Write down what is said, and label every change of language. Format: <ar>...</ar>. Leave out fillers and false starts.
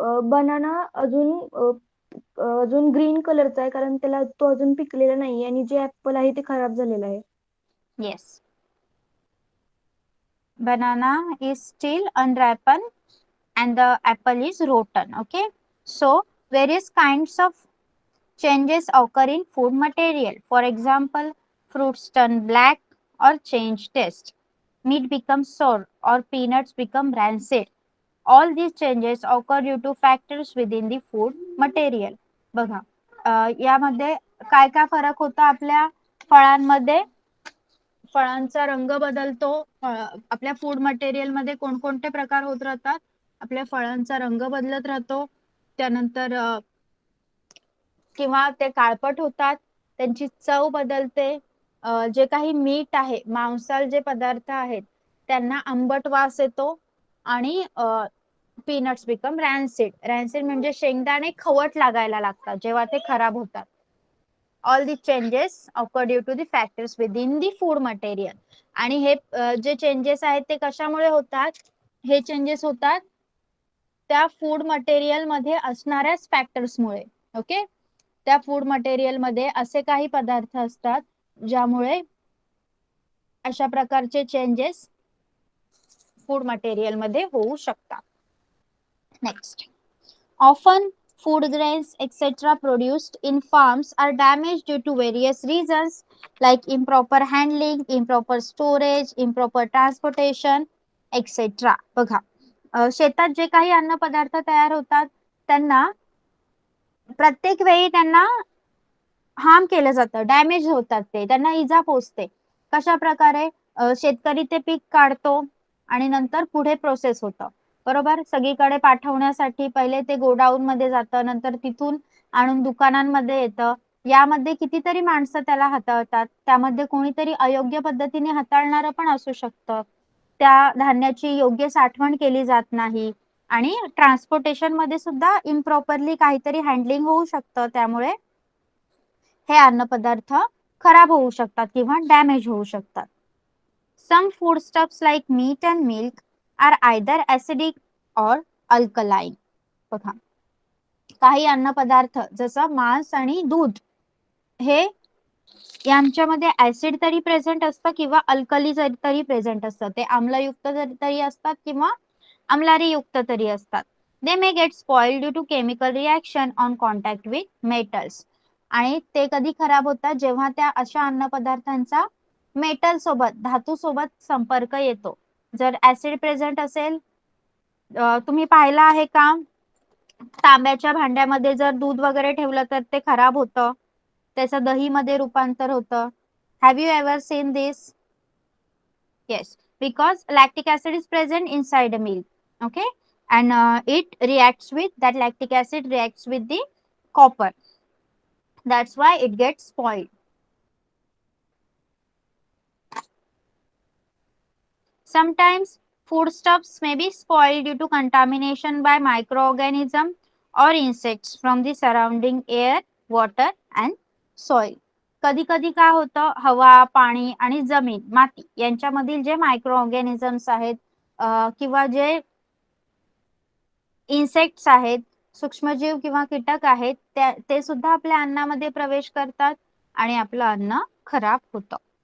<mr>Banana अजून green कलरचा आहे कारण त्याला तो अजून पिकलेला नाही आणि जे ऍपल आहे ते खराब झालेलं आहे.</mr> <en>Yes. Banana is still unripened and the apple is rotten. Okay. So various kinds of changes occur in food material. For example, fruits turn black or change taste. Meat becomes sour or peanuts become rancid. All these changes occur due to factors within the food material.</en> <mr>बघा, यामध्ये काय काय फरक होता आपल्या फळांमध्ये? फळांचा रंग बदलतो. आपल्या फूड मटेरियल मध्ये कोणकोणते प्रकार होत राहतात? आपल्या फळांचा रंग बदलत राहतो. त्यानंतर किंवा ते काळपट होतात, त्यांची चव बदलते. जे काही मीठ आहे, मांसाल जे पदार्थ आहेत त्यांना आंबट वास येतो आणि</mr> <en>Peanuts become rancid.</en> <mr>रॅन्सिड म्हणजे शेंगदाणे खवट लागायला लागतात जेव्हा ते खराब होतात.</mr> <en>All the changes occur due to the factors within the food material.</en> <mr>आणि हे जे चेंजेस आहेत ते कशामुळे होतात? हे चेंजेस होतात त्या फूड मटेरियल मध्ये असणाऱ्याच फॅक्टर्समुळे. ओके. त्या फूड मटेरियल मध्ये असे काही पदार्थ असतात ज्यामुळे अशा प्रकारचे चेंजेस फूड मटेरियल मध्ये होऊ शकतात.</mr> <en>Next. Often food grains etc. produced in farms are damaged due to various reasons like improper handling, improper storage, improper transportation etc.</en> <mr>बघा, शेतात जे काही अन्न पदार्थ तयार होतात त्यांना प्रत्येक वेळी त्यांना हार्म केलं जातं, डॅमेज होतात, ते त्यांना इजा पोचते. कशा प्रकारे? शेतकरी ते पीक काढतो आणि नंतर पुढे प्रोसेस होतं, बरोबर. सगळीकडे पाठवण्यासाठी पहिले ते गोडाऊन मध्ये जातं, नंतर तिथून आणून दुकानांमध्ये येतं. यामध्ये कितीतरी माणसं त्याला हाताळतात, त्यामध्ये कोणीतरी अयोग्य पद्धतीने हाताळणारं पण असू शकतं. त्या धान्याची योग्य साठवण केली जात नाही आणि ट्रान्सपोर्टेशन मध्ये सुद्धा इम्प्रॉपरली काहीतरी हँडलिंग होऊ शकतं, त्यामुळे हे अन्नपदार्थ खराब होऊ शकतात किंवा डॅमेज होऊ शकतात.</mr> <en>Some foodstuffs like meat and milk are either acidic or alkaline.</en> <mr>बघा, काही अन्नपदार्थ जसं मांस आणि दूध हे यांच्यामध्ये ऍसिड तरी प्रेझेंट असतं किंवा अल्कली तरी प्रेझेंट असतं. ते आम्लयुक्त तरी असतात किंवा अम्लारीयुक्त तरी असतात.</mr> <en>They may get spoiled due to chemical reaction on contact with metals.</en> <mr>आणि ते कधी खराब होतात जेव्हा त्या अशा अन्न पदार्थांचा मेटल सोबत, धातू सोबत संपर्क येतो. जर ऍसिड प्रेझेंट असेल, तुम्ही पाहिलं आहे का तांब्याच्या भांड्यामध्ये जर दूध वगैरे ठेवलं तर ते खराब होतं, त्याचं दहीमध्ये रूपांतर होतं.</mr> <en>Have you ever seen this? Yes, because lactic acid is present inside a milk. Okay, and it reacts with that lactic acid reacts with the copper. That's why it gets spoiled. Sometimes foodstuffs may be spoiled due to contamination by microorganisms or insects from the surrounding air, water and soil.</en> <mr>कधी कधी काय होतं, हवा, पाणी आणि जमीन, माती यांच्यामधील जे मायक्रो ऑर्गॅनिझम्स आहेत किंवा जे इन्सेक्ट्स आहेत, सूक्ष्मजीव किंवा कीटक आहेत, ते सुद्धा आपल्या अन्नामध्ये प्रवेश करतात आणि आपलं अन्न खराब होतं.</mr>